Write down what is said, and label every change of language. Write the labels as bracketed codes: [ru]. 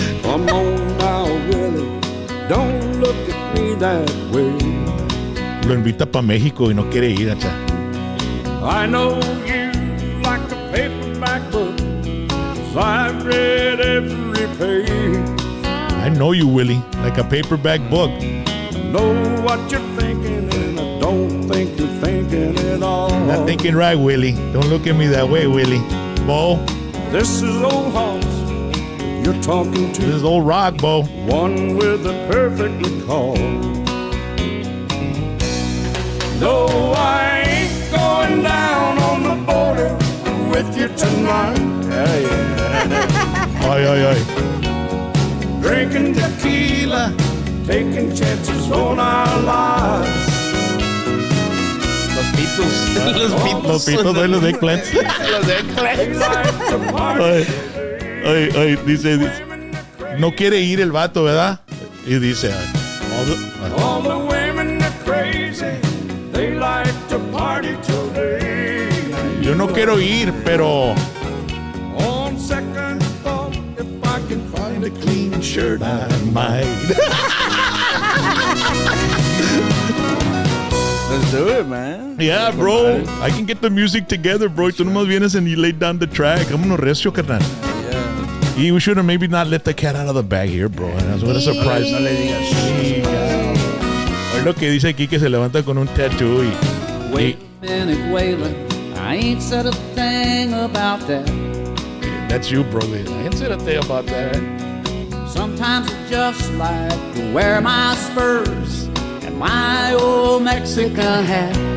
[en] Come on now, Willie, don't look at me that way. [es] Lo invita pa' México y no quiere ir, acha. [en] I know you like a paperback book, 'cause I've read every page. I know you, Willie, like a paperback book. I know what you're thinking, and I don't think you're thinking at all. Not thinking right, Willie. Don't look at me that way, Willie. Bo, This is old Hoss you're talking to. this is old rock, Bo. One with a perfectly call. No, I ain't going down on the border with you tonight. [es] Ay, ay, ay. Drinking tequila, taking chances on our lives. Los pitos. Los pitos, ay, los eggplants. Los eggplants. [en] Like to party. [es] Ay, dice, no quiere ir el vato, ¿verdad? Y dice, [en] All the women are crazy. They like to party today. [es] yo no quiero ir, pero [en] On second thought, if I can find a clean shirt, I might. Let's do it, man. Yeah, bro. I can get the music together, bro. [es] Tú nomás vienes [en] and you lay down the track. [es] Vámonos recio, carnal. [en] Yeah. [es] Y [en] we should have maybe not let the cat out of the bag here, bro. That's what a surprise. [es] No le digas shit. Es lo que dice aquí que se levanta con un tattoo y... [en] Wait a minute, Waylon, I ain't said a thing about that. That's you, bro. I ain't said a thing about that. Sometimes I just like to wear my spurs and my old Mexican hat.